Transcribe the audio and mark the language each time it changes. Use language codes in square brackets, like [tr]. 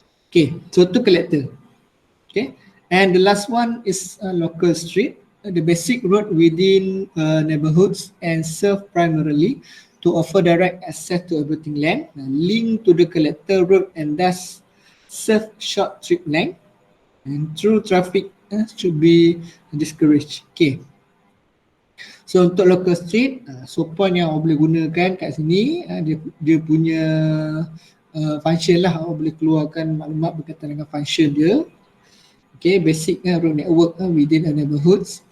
[en] Okay, so to collector. Okay, and the last one is local street, the basic road within neighborhoods and serve primarily to offer direct access to everything land, linked to the collector road and thus serve short trip length and through traffic should be discouraged. Okay. [ms] So untuk local street, so point yang awak boleh gunakan kat sini, dia punya function lah, awak boleh keluarkan maklumat berkaitan dengan function dia. [en] Okay, basic road network within a neighborhoods.